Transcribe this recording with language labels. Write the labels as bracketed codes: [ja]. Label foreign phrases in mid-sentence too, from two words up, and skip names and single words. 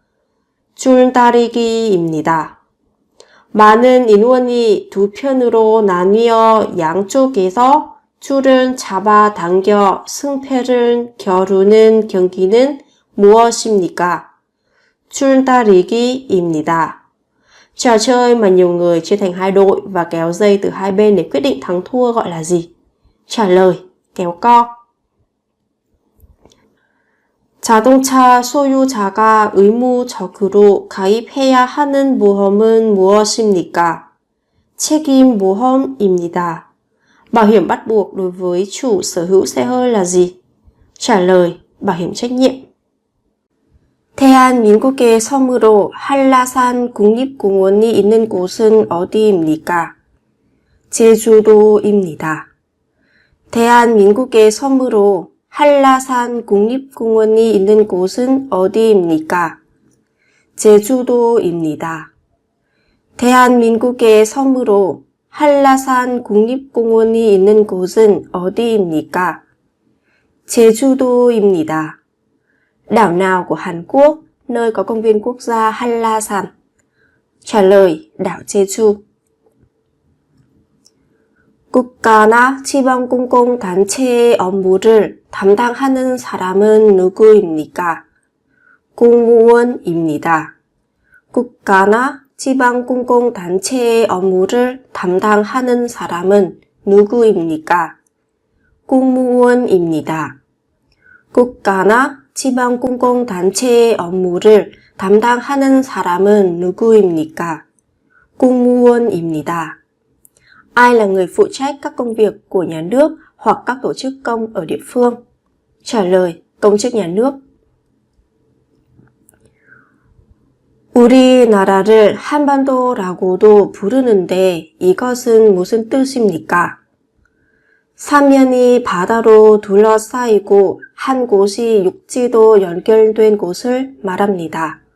[ko] 줄다리기입니다. 많은 인원이 두 편으로 나뉘어 양쪽에서 줄을 잡아당겨 승패를 겨루는 경기는 무엇입니까? 줄다리기입니다. [vi] Trò chơi mà nhiều người chia thành hai đội và kéo dây từ hai bên để quyết định thắng thua gọi là gì? Trả lời, kéo co. [ko] 자동차 소유자가 의무적으로 가입해야 하는 보험은 무엇입니까? 책임보험입니다. [vi] Bảo hiểm bắt buộc đối với chủ sở hữu xe hơi là gì? Trả lời, bảo hiểm trách nhiệm. [ko] 대한민국의 섬으로 한라산 국립공원이 있는 곳은 어디입니까? 제주도입니다. 대한민국의 섬으로 한라산 국립공원이 있는 곳은 어디입니까? 제주도입니다. 대한민국의 섬으로 한라산 국립공원이 있는 곳은 어디입니까? 제주도입니다. [vi] Đảo nào của Hàn Quốc, nơi có công viên quốc gia Hanlasan? Trả lời, đảo Jeju. [ko] 국가나 지방공공단체의 업무를 담당하는 사람은 누구입니까? 공무원입니다. 국가나 지방공공단체의 업무를 담당하는 사람은 누구입니까? 공무원입니다. 국가나 지방공공단체의 업무를 담당하는 사람은 누구입니까? 공무원입니다. [vi] Ai là người phụ trách các công việc của nhà nước hoặc các tổ chức công ở địa phương? Trả lời, công chức nhà nước. [ko] 우리나라를 한반도라고도 부르는데 이것은 무슨 뜻입니까? 사면이 바다로 둘러싸이고 한 곳이 육지도 연결된 곳을 말합니다.